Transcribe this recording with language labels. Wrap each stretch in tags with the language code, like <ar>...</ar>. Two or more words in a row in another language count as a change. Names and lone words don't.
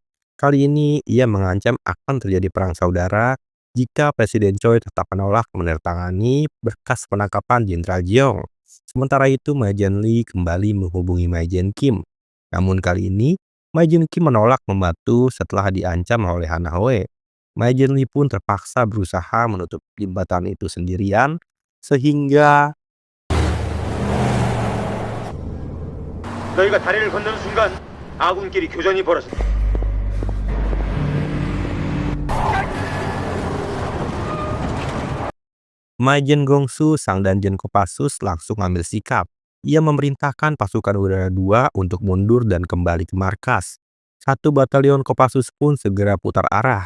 <id>Kali ini ia mengancam akan terjadi perang saudara jika Presiden Choi tetap menolak menandatangani berkas penangkapan Jenderal Jeong. Sementara itu Maijen Lee kembali menghubungi Maijen Kim. Namun kali ini Maijen Kim menolak membantu setelah diancam oleh Hanahoe. Maijen Lee pun terpaksa berusaha menutup jembatan itu sendirian sehingga</id> <ko>너희가 다리를 건너는 순간 아군끼리 교전이 벌어진다.</ko> <id>Maijen Gongsu, sang dan Jen Kopassus langsung ambil sikap. Ia memerintahkan pasukan udara 2 untuk mundur dan kembali ke markas. Satu batalion Kopassus pun segera putar arah.</id>